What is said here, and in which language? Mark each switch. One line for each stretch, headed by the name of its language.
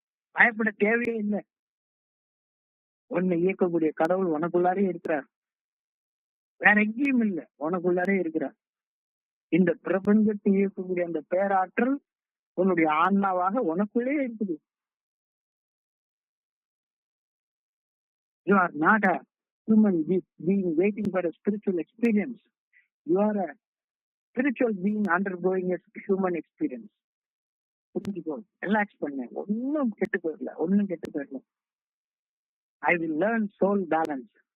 Tamil: பயப்பட தேவையே இல்லை. உன்னை இயக்கக்கூடிய கடவுள் உனக்குள்ளாரே இருக்கிறார். வேற எங்கேயும் இல்லை, உனக்குள்ளாரே இருக்கிறார். இந்த பிரபஞ்சத்தை இயக்கக்கூடிய அந்த பேராற்றல் உன்னுடைய ஆன்மாவாக உனக்குள்ளே இருக்குது.
English: You are not a human being waiting for a spiritual experience. You are a spiritual being undergoing a human experience.
Tamil: புரிஞ்சுக்கோ, ரிலாக்ஸ் பண்ண, ஒன்னும் கெட்டு போயிடல.
English: I will learn soul balance.